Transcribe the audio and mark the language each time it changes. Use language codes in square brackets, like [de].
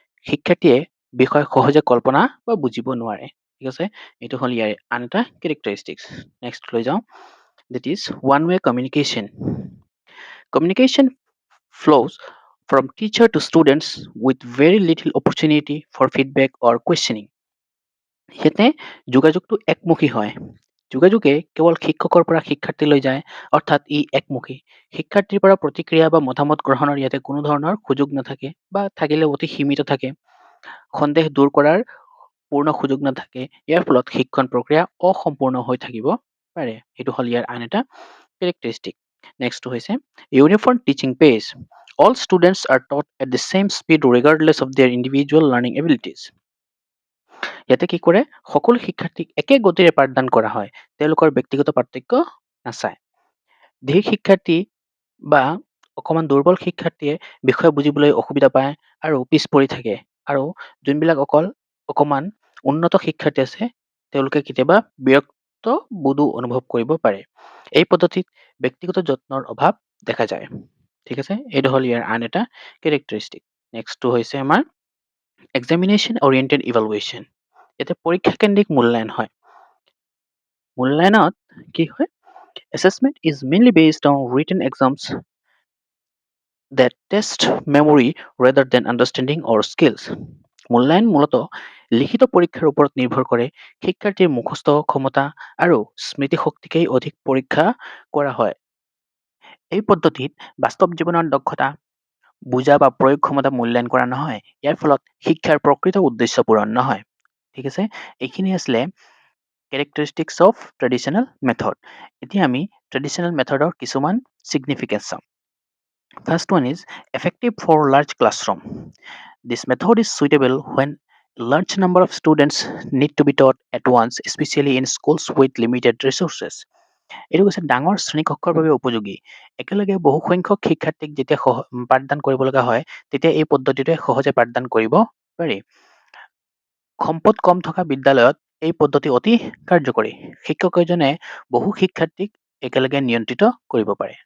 [as] শিক্ষাৰ্থীয়ে বিষয় সহজে কল্পনা বা বুজিব নোৱাৰে। ঠিক আছে, এইটো হ'ল ইয়াৰ আন এটা কেৰেক্টাৰিষ্টিক্স। নেক্সট লৈ যাওঁ, [en] that is one-way communication. Communication flows from teacher to students with very little opportunity for feedback or questioning. [as] ইয়াতে যোগাযোগটো একমুখী হয়। যোগাযোগে কেৱল শিক্ষকৰ পৰা শিক্ষাৰ্থীলৈ যায়, অৰ্থাৎ ই একমুখী। শিক্ষাৰ্থীৰ পৰা প্ৰতিক্ৰিয়া বা মতামত গ্ৰহণৰ ইয়াতে কোনো ধৰণৰ সুযোগ নাথাকে বা থাকিলে অতি সীমিত থাকে। সন্দেহ দূৰ কৰাৰ পূৰ্ণ সুযোগ নাথাকে। ইয়াৰ ফলত শিক্ষণ প্ৰক্ৰিয়া অসম্পূৰ্ণ হৈ থাকিব পাৰে। সেইটো হ'ল ইয়াৰ আন এটা কেৰেক্টাৰিষ্টিক। নেক্সটটো হৈছে uniform teaching page. [en] All students are taught at the same speed regardless of their individual learning abilities. [as] ইয়াতে কি কৰে, সকলো শিক্ষাৰ্থীক একে গতিৰে পাঠদান কৰা হয়। তেওঁলোকৰ ব্যক্তিগত পাৰ্থক্য নাচায়। ধীৰ শিক্ষাৰ্থী বা অকণমান দুৰ্বল শিক্ষাৰ্থীয়ে বিষয় বুজিবলৈ অসুবিধা পায় আৰু পিছ পৰি থাকে। আৰু যোনবিলাক অকণমান উন্নত শিক্ষাৰ্থী আছে, তেওঁলোকে কেতিয়াবা বিৰক্ত বোধো অনুভৱ কৰিব পাৰে। এই পদ্ধতিত ব্যক্তিগত যত্নৰ অভাৱ দেখা যায়। ঠিক আছে, এইটো হ'ল ইয়াৰ আন এটা কেৰেক্টাৰিষ্টিক। নেক্সটটো হৈছে আমাৰ এক্সামিনেশ্যন অৰিয়েণ্টেড ইভালুৱেশ্যন। ইয়াতে পৰীক্ষা কেন্দ্ৰিক মূল্যায়ন হয়। মূল্যায়নত কি হয়, [en] assessment is mainly based on written exams that test memory rather than understanding or skills. [as] মূল্যায়ন মূলত লিখিত পৰীক্ষাৰ ওপৰত নিৰ্ভৰ কৰে। শিক্ষাৰ্থীৰ মুখস্থ ক্ষমতা আৰু স্মৃতিশক্তিকেই অধিক পৰীক্ষা কৰা হয়। এই পদ্ধতিত বাস্তৱ জীৱনৰ দক্ষতা, বুজা বা প্ৰয়োগ ক্ষমতা মূল্যায়ন কৰা নহয়। ইয়াৰ ফলত শিক্ষাৰ প্ৰকৃত উদ্দেশ্য পূৰণ নহয়। ঠিক আছে, এইখিনি আছিলে [en] characteristics of traditional method. [as] এতিয়া আমি traditional methodৰ কিছুমান significance চাম। [en] First one is effective for large classroom. This method is suitable when large number of students need to be taught at once, especially in schools with limited resources. [as] এইটো কৈছে ডাঙৰ শ্ৰেণীকক্ষৰ বাবে উপযোগী। একেলগে বহু সংখ্যক শিক্ষাৰ্থীক যেতিয়া পাঠদান কৰিব লগা হয়, তেতিয়া এই পদ্ধতিটোৱে সহজে পাঠদান কৰিব পাৰি। সম্পদ কম থকা বিদ্যালয়ত এই পদ্ধতি অতি কাৰ্যকৰী। শিক্ষক এজনে বহু শিক্ষাৰ্থীক একেলগে নিয়ন্ত্ৰিত কৰিব পাৰে।